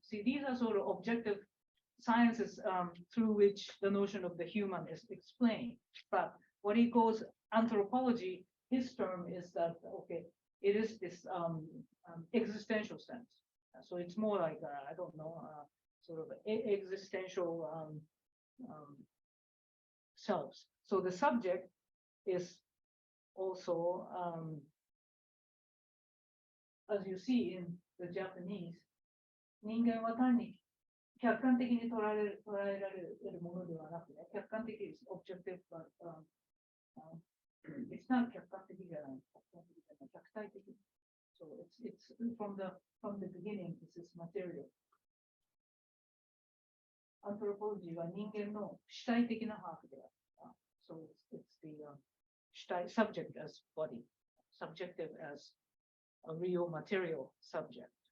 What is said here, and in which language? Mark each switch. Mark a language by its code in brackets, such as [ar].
[en] See, these are sort of objective sciences through which the notion of the human is explained. But what he calls anthropology, his term is that, okay, it is this existential sense. So it's more like, I don't know, sort of existential selves. So the subject is also, as you see in the Japanese, [ja] 人間は単に客観的に捉えられるものではなくね、客観的です。 [en] objective, but it's not [ja] 客観的じゃない。客体的。 [en] So it's from the beginning, this is material. [ja] Anthropology は人間の主体的な把握である。 [en] So it's the 主体 subject as body, subjective as a real material subject.